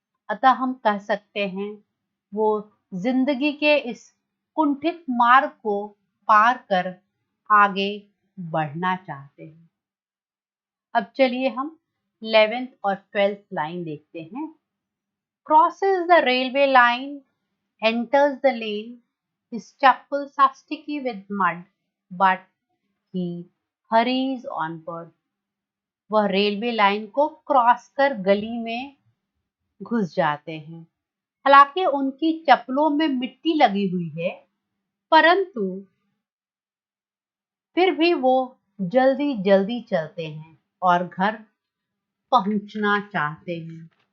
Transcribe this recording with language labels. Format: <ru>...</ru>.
<hi>अतः हम कह सकते हैं वो जिंदगी के इस कुंठित मार्ग को पार कर आगे बढ़ना चाहते हैं। अब चलिए हम 11th और 12th लाइन देखते हैं।</hi> <en>Crosses the railway line, enters the lane. His chappals are sticky with mud, but he hurries onward.</en> <hi>वह रेलवे लाइन को क्रॉस कर गली में घुस जाते हैं। हालांकि उनकी चप्पलों में मिट्टी लगी हुई है, परंतु फिर भी वो जल्दी जल्दी चलते हैं और घर पहुंचना चाहते हैं।</hi>